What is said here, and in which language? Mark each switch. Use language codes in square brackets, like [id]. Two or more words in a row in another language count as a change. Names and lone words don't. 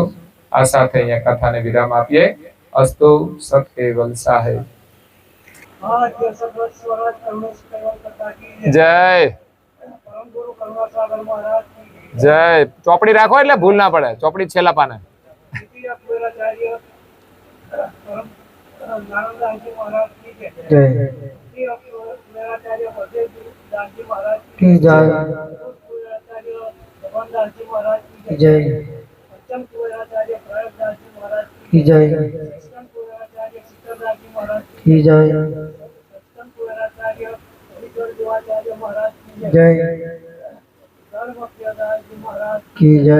[gu] આ સાથે અહીંયા કથાને વિરામ આપીએ। અસ્તુ સત કેવલ સાહેબ જય જય। ચોપડી રાખો એટલે ભૂલ ના પડે, ચોપડી છેલ્લા પાને। [hi] की जय जय की जय की जय जय की जय।